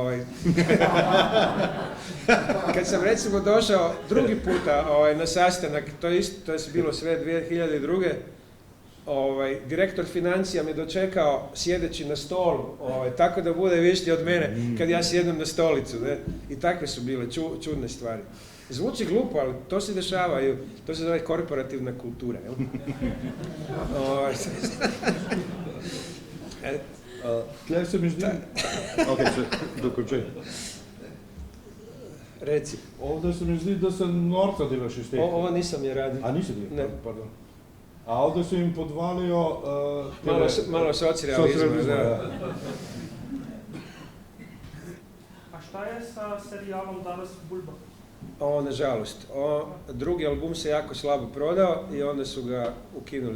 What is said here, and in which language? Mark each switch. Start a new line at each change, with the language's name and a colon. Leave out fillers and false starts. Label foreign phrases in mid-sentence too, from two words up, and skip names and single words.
Croatian: Kad sam recimo došao drugi puta na sastanak, to je bilo sve 2002. Direktor financija me dočekao sjedeći na stolu, tako da bude višlji od mene kad ja sjednem na stolicu. Ne? I takve su bile čudne stvari. Zvuči glupo, ali to se dešava, to se zove korporativna kultura.
Slovenian: Tle se mi zdi... Ok, dokončaj. Reci. Ovdje se mi zdi, da se norca delaš iz tega.
Croatian: Ovo nisam je radio.
Slovenian: A nisi bil? Ne.
Croatian: Pardon. A ovdje su im podvalio... Malo socrealizma, da. A šta je sa serijalom Danas Bulba? Nažalost. Drugi album se jako slabo prodao i onda su ga ukinuli.